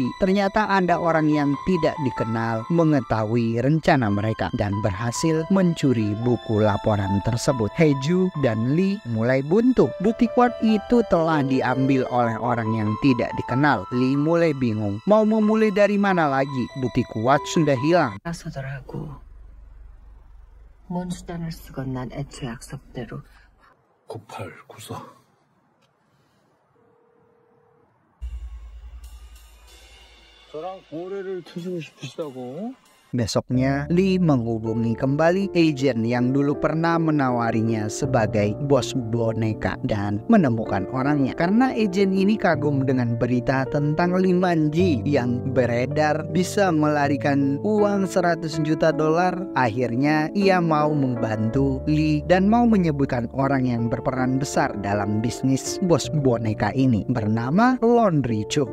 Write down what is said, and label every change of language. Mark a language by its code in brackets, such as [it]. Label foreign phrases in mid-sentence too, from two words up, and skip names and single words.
[id] Ternyata ada orang yang tidak dikenal mengetahui rencana mereka dan berhasil mencuri buku laporan tersebut. Hyeju dan Lee mulai buntu. Bukti kuat itu telah diambil oleh orang yang tidak dikenal. Lee mulai bingung mau memulai dari mana lagi. Bukti kuat sudah hilang. [ko] 나서더라고. 뭔 수단을 쓰건 난 애초에 약속대로 9894. 저랑 거래를 트시고 싶으시다고? [id] Besoknya, Lee menghubungi kembali agen yang dulu pernah menawarinya sebagai bos boneka dan menemukan orangnya. Karena agen ini kagum dengan berita tentang Lee Man-ji yang beredar bisa melarikan uang 100 juta dolar, akhirnya ia mau membantu Lee dan mau menyebutkan orang yang berperan besar dalam bisnis bos boneka ini bernama Laundry Cho.